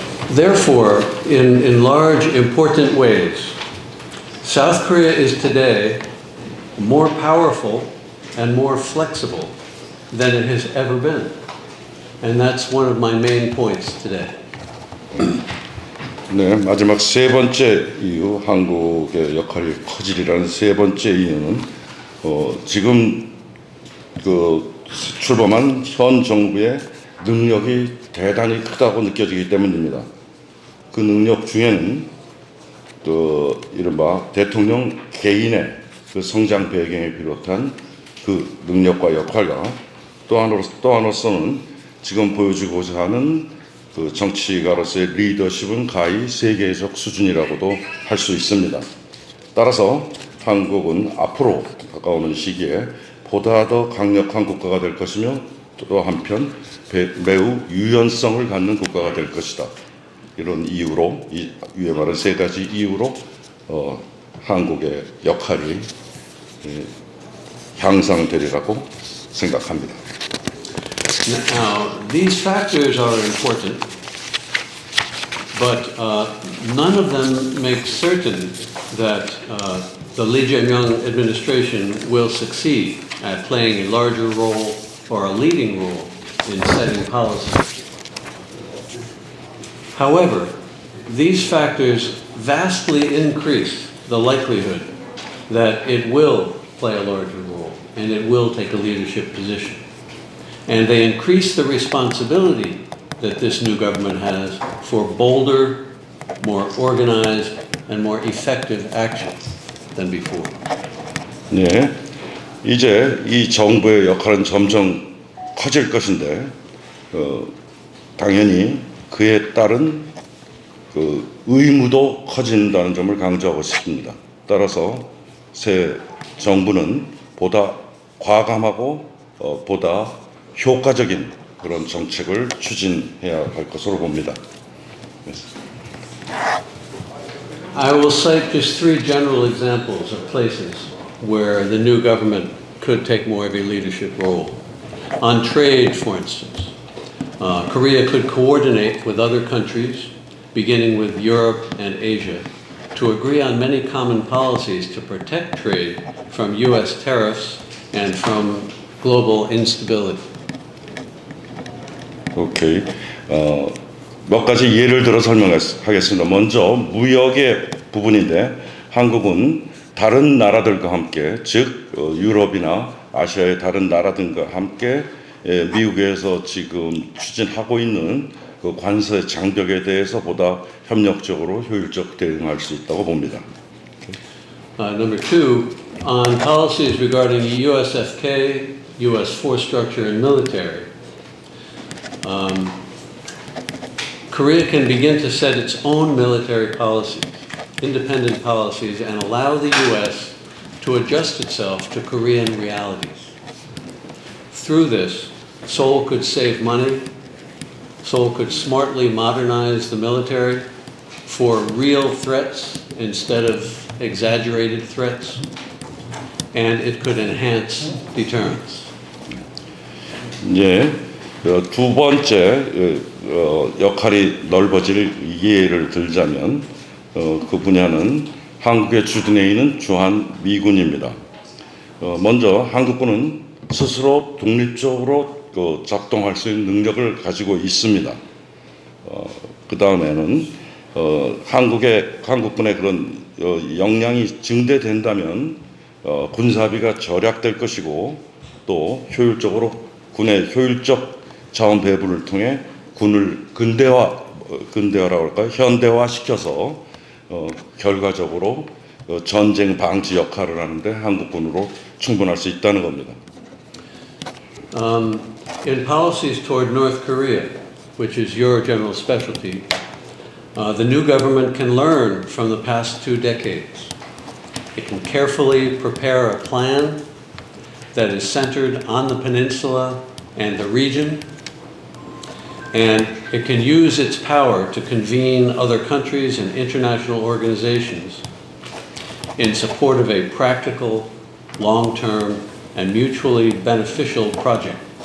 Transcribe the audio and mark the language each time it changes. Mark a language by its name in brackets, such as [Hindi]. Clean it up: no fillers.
[English] Therefore, in large, important ways, South Korea is today more powerful and more flexible than it has ever been. And that's one of my main points today. [Korean] 네, 마지막 세 번째 이유, 한국의 역할이 커지리라는 세 번째 이유는 지금 그 출범한 현 정부의 능력이 대단히 크다고 느껴지기 때문입니다. 그 능력 중에는 그 이른바 대통령 개인의 그 성장 배경에 비롯한 그 능력과 역할과 또 하나로서는 지금 보여주고자 하는 그 정치가로서의 리더십은 가히 세계적 수준이라고도 할 수 있습니다. 따라서 한국은 앞으로 다가오는 시기에 보다 더 강력한 국가가 될 것이며 또 한편 매우 유연성을 갖는 국가가 될 것이다. 이런 이유로 이 위에 말한 세 가지 이유로 한국의 역할이 향상되리라고 생각합니다. [English] Now, these factors are important, but none of them make certain that the Lee Jae-myung administration will succeed at playing a larger role or a leading role in setting policy. However, these factors vastly increase the likelihood that it will play a larger role and it will take a leadership position. And they increase the responsibility that this new government has for bolder, more organized, and more effective action than before. [Korean] 네, 이제 이 정부의 역할은 점점 커질 것인데 당연히 그에 따른 그 의무도 커진다는 점을 강조하고 싶습니다. 따라서 새 정부는 보다 과감하고 보다 효과적인 그런 정책을 추진해야 할 것으로 봅니다. [English] I will cite just three general examples of places where the new government could take more of a leadership role. On trade, for instance, Korea could coordinate with other countries, beginning with Europe and Asia, to agree on many common policies to protect trade from US tariffs and from global instability. [Korean] 오케이. 몇 가지 예를 들어 설명하겠습니다. 먼저 무역의 부분인데 한국은 다른 나라들과 함께, 즉 유럽이나 아시아의 다른 나라들과 함께 미국에서 지금 추진하고 있는 그 관세 장벽에 대해서 보다 협력적으로 효율적 대응할 수 있다고 봅니다. [English] Number two, on policies regarding USFK, US force structure and military, Korea can begin to set its own military policies, independent policies, and allow the US to adjust itself to Korean realities. Through this, Seoul could save money, Seoul could smartly modernize the military for real threats instead of exaggerated threats, and it could enhance deterrence. [Korean] 예, 두 번째 역할이 넓어질 예를 들자면 그 분야는 한국의 주둔해 있는 주한 미군입니다. 먼저 한국군은 스스로 독립적으로 작동할 수 있는 능력을 가지고 있습니다. 그 다음에는 한국군의 그런 역량이 증대된다면 군사비가 절약될 것이고 또 군의 효율적 자원 배분을 통해 군을 근대화라고 할까요? 현대화시켜서 결과적으로 전쟁 방지 역할을 하는데 한국군으로 충분할 수 있다는 겁니다. [English] In policies toward North Korea, which is your general specialty, the new government can learn from the past 2 decades. It can carefully prepare a plan that is centered on the peninsula and the region, and it can use its power to convene other countries and international organizations in support of a practical, long-term, and mutually beneficial project.